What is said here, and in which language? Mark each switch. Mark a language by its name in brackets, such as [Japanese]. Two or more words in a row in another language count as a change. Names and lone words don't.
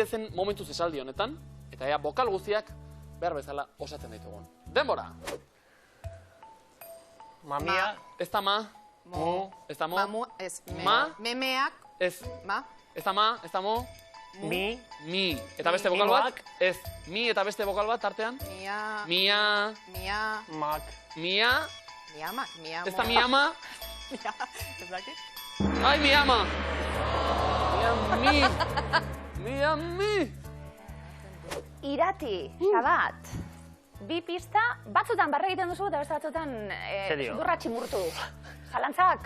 [Basque] gaitezen momentuz esaldi honetan, eta ea bokal guztiak behar bezala osatzen ditugun. Denbora! mamia, Ez da ma, ez da mo, Mamu... Ez... Ma. Memeak... ez, Ma... ez da ma, ez da mo, mi, mi. Eta beste bokal bat? Mimoak. Ez, mi eta beste bokal bat tartean? Mia... Mia, Mia... mak, mia, Miama... Miamo... ez da mi ama? Mia... Ez dakit? Ai, mi ama! Mi, mi. Irati, Xabat. Bi pista, batzutan barra egiten duzu eta beste batzutan Serio? durra tximurtu. Zalantzak?